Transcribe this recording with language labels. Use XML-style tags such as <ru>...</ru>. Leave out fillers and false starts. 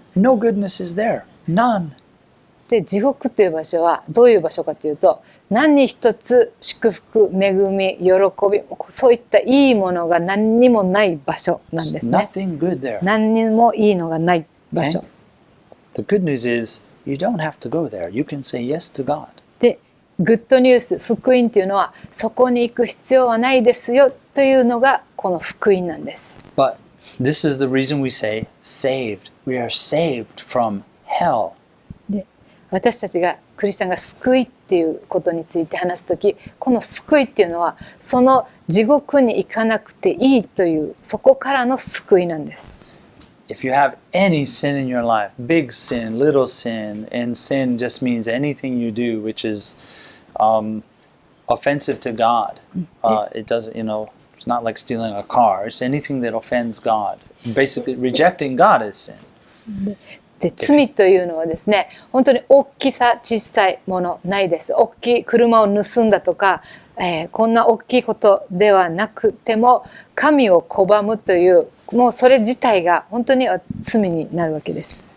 <en>No goodness is there. None.</en> <ja>で、地獄っていう場所はどういう場所かというと、何一つ祝福、恵み、喜び、そういったいいものが何にもない場所なんですね。</ja> <en>Nothing good there.</en> <ja>何にもいいのがない場所。</ja> <en>The good news is you don't have to go there. You can say yes to God.</en> <ja>で、グッドニュース、福音っていうのはそこに行く必要はないですよというのがこの福音なんです。</ja> <en>But this is the reason we say saved. We are saved from hell.</en> <ja>で、私たちがクリスチャンが救いっていうことについて話すとき、この救いっていうのはその地獄に行かなくていいというそこからの救いなんです。</ja> <en>If you have any sin in your life, big sin, little sin, and sin just means anything you do which is offensive to God. It doesn't, it's not like stealing a car. It's anything that offends God. Basically, rejecting God is sin.</en> <ja>で、罪というのはですね、本当に大きさ小さいものないです。大きい車を盗んだとか、こんな大きいことではなくても神を拒むというもうそれ自体が本当に罪になるわけです。</ja>